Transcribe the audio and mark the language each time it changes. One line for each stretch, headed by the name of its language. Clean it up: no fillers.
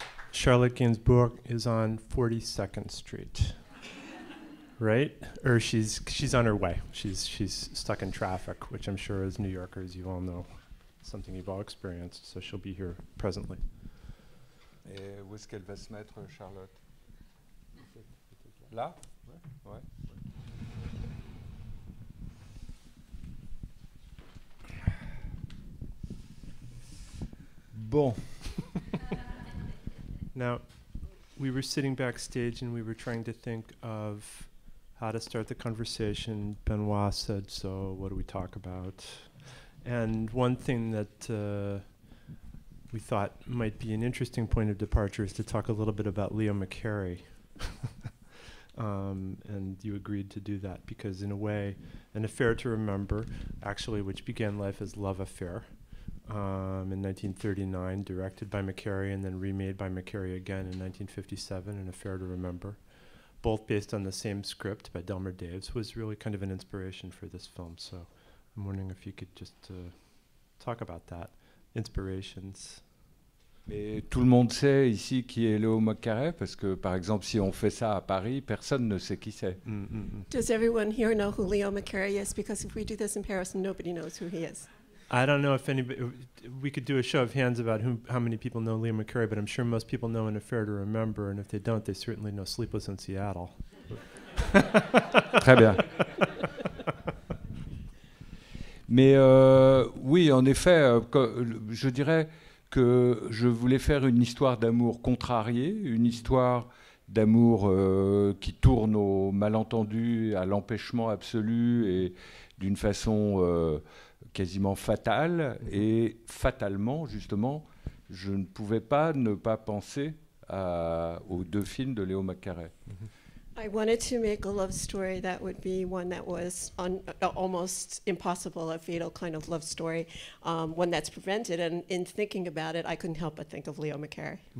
English: Charlotte Gainsbourg is on 42nd Street, right? Or she's on her way. She's stuck in traffic, which I'm sure as New Yorkers you all know, something you've all experienced. So she'll be here presently.
French: Et où est-ce qu'elle va se mettre, Charlotte? Là? Ouais. Bon.
English: Now, we were sitting backstage and we were trying to think of how to start the conversation. Benoit said, so what do we talk about? And one thing that we thought might be an interesting point of departure is to talk a little bit about Leo McCarey. And you agreed to do that because in a way, An Affair to Remember, actually, which began life as Love Affair, in 1939, directed by McCarey and then remade by McCarey again in 1957, An Affair to Remember, both based on the same script by Delmer Daves, was really kind of an inspiration for this film. So I'm wondering if you could just talk about that, inspirations.
French: Mais tout le monde sait ici qui est Léo McCarey, parce que par exemple, si on fait ça à Paris, personne ne sait qui c'est.
English: Does everyone here know who Leo McCarey is? Because if we do this in Paris, nobody knows who he is. I don't know if anybody, we could do a show of hands about how many people know Leo McCarey, but I'm sure most people know An Affair to Remember, and if they don't, they certainly know Sleepless in Seattle.
French: Très bien. Mais oui, en effet, je dirais que je voulais faire une histoire d'amour contrariée, une histoire d'amour qui tourne au malentendu, à l'empêchement absolu et d'une façon quasiment fatale. Et fatalement, justement, je ne pouvais pas ne pas penser aux deux films de Léo McCarey.
English: I wanted to make a love story that would be one that was almost impossible, a fatal kind of love story, one that's prevented. And in thinking about it, I couldn't help but think of Leo McCarey.